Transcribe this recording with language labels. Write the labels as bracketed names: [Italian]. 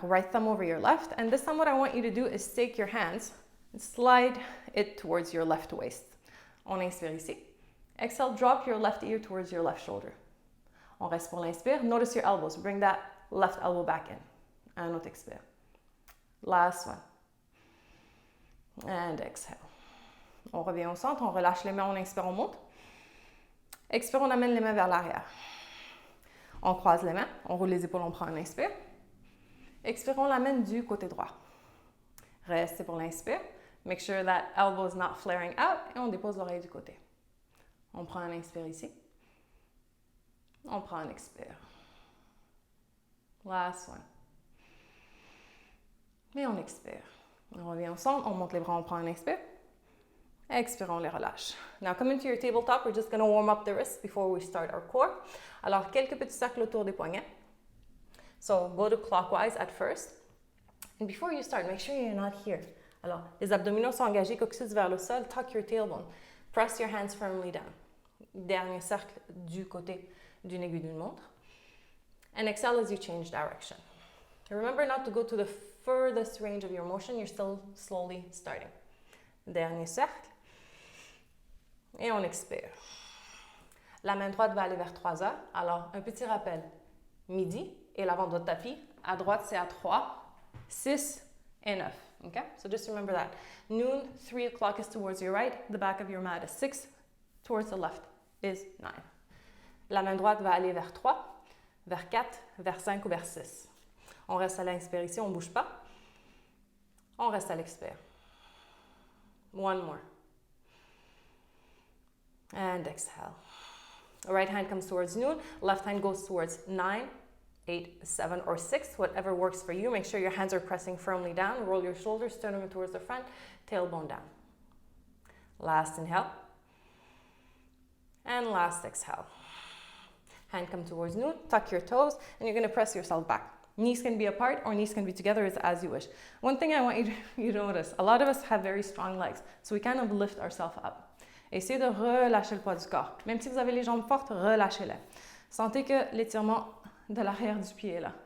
[English] Right thumb over your left. And this time what I want you to do is take your hands and slide it towards your left waist. [French] On inspire ici. [English] Exhale, drop your left ear towards your left shoulder. [French] On reste pour l'inspire. [English] Notice your elbows. Bring that left elbow back in. [French] Un autre expire. [English] Last one. And exhale. [French] On revient au centre. On relâche les mains. On inspire, on monte. Expire, on amène les mains vers l'arrière. On croise les mains, on roule les épaules, on prend un inspire. Expire, on l'amène du côté droit. Restez pour l'inspire. [English] Make sure that elbow is not flaring out [French] et on dépose l'oreille du côté. On prend un inspire ici. On prend un expire. [English] Last one. [French] Et on expire. On revient au centre, on monte les bras, on prend un inspire. Expire, on les relâche. [English] Now come into your tabletop. We're just going to warm up the wrists before we start our core. [French] Alors, quelques petits cercles autour des poignets. [English] So, go to clockwise at first. And before you start, make sure you're not here. [French] Alors, les abdominaux sont engagés, coccyx vers le sol. [English] Tuck your tailbone. Press your hands firmly down. [French] Dernier cercle du côté d'une aiguille d'une montre. [English] And exhale as you change direction. Remember not to go to the furthest range of your motion. You're still slowly starting. [French] Dernier cercle. Et on expire. La main droite va aller vers 3 heures. Alors, un petit rappel. Midi et l'avant de votre tapis. À droite, c'est à 3, 6 et 9. [English] Okay? So just remember that. Noon, 3 o'clock is towards your right. The back of your mat is 6. Towards the left is 9. [French] La main droite va aller vers 3, vers 4, vers 5 ou vers 6. On reste à l'inspire ici, on ne bouge pas. On reste à l'expire. [English] One more. And exhale. Right hand comes towards noon. Left hand goes towards 9, 8, 7, or 6, whatever works for you. Make sure your hands are pressing firmly down. Roll your shoulders, sternum towards the front, tailbone down. Last inhale. And last exhale. Hand come towards noon, tuck your toes, and you're going to press yourself back. Knees can be apart or knees can be together, it's as you wish. One thing I want you to notice, a lot of us have very strong legs, so we kind of lift ourselves up. [French] Essayez de relâcher le poids du corps. Même si vous avez les jambes fortes, relâchez-les. Sentez que l'étirement de l'arrière du pied est là.